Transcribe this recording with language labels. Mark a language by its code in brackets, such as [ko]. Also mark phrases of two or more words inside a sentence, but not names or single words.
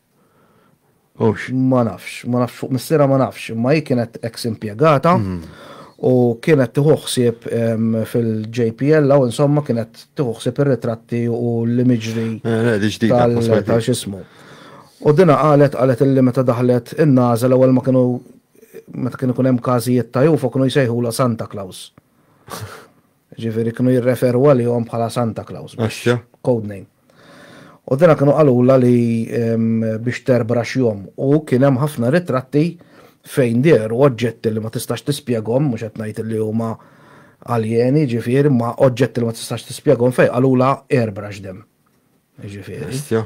[mt] Ma nafx fuq missiera ma nafx, imma hi kienet eks impjegata u kienet tieħu ħsieb fil-JPL u insomma kienet tieħu ħsieb ir-ritratti u l-imagery tal-x'ismu. U dina qalet illi meta daħlet in-NASA l-ewwel meta kienu kun hemm każijiet ta' UFO kienu jsejħula Santa Claus. Ġifieri kienu jirreferu għalihom bħala Santa Claus. [en] Code name. [mt] U dina kienu qalula li biex terbrax jom u kien hemm ħafna ritratti fejn dieru oġġetti li ma tistax tispjegahom, mhux qed ngħid li huma aljeni, ġifieri ma oġġetti li ma tistax tispjegahom fejn qalula airbrush dem. Ġifieri.